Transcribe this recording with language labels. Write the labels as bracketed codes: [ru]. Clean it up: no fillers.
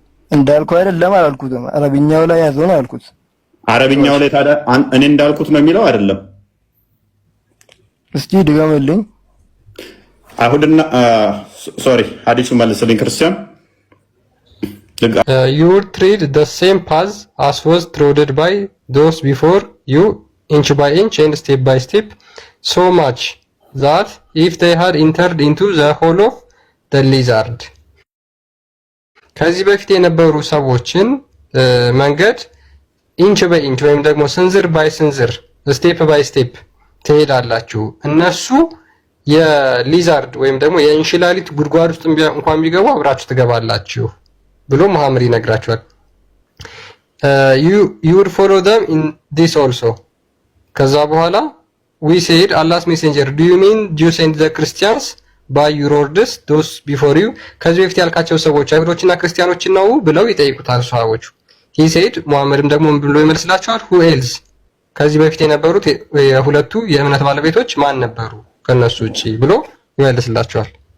[am] እንዳልከው አይደለም አላልኩትም። አረብኛው ላይ ያዘው ነው ያልኩት። አረብኛው ላይ ታዲያ እኔ እንዳልኩት ነው የሚለው አይደለም። እስቲ ድገምልኝ። አይሁድና ሶሪ ሐዲሱ መልስልኝ ክርስቲያን። [en] You would tread the same path as was trodden by those before you, inch by inch and step by step, so much that if they had entered into the hole of the lizard. [am] ከዚህ በፊት የነበሩ ሰዎችን መንገድ ኢንች ባይ ኢንች ወይም ደግሞ ስንዝር ባይ ስንዝር ስቴፕ ባይ ስቴፕ ትሄዳላችሁ። እነሱ የሊዛርድ ወይም ደግሞ የእንሽላሊት ጉድጓድ ውስጥ እንኳን ቢገቡ አብራችሁ ትገባላችሁ ብሎ መሐመድ ይነግራቸዋል። [en] you would follow them in this also. [am] ከዛ በኋላ [en] we said Allah's messenger, do you mean Jews and the Christians by your orders those before you? [am] ከዚህ በፊት ያልካቸው ሰዎች አይሁዶችና ክርስቲያኖች ነው ብለው ይጠይቁታል ሰሃቦቹ። [en] he said [am] መሐመድም ደግሞ ምን ብሎ ይመልስላቸዋል? [en] who else? [am] ከዚህ በፊት የነበሩት የሁለቱ የእምነት ባለቤቶች ማን ነበሩ ከነሱ ውጪ ብሎ ይመልስላቸዋል።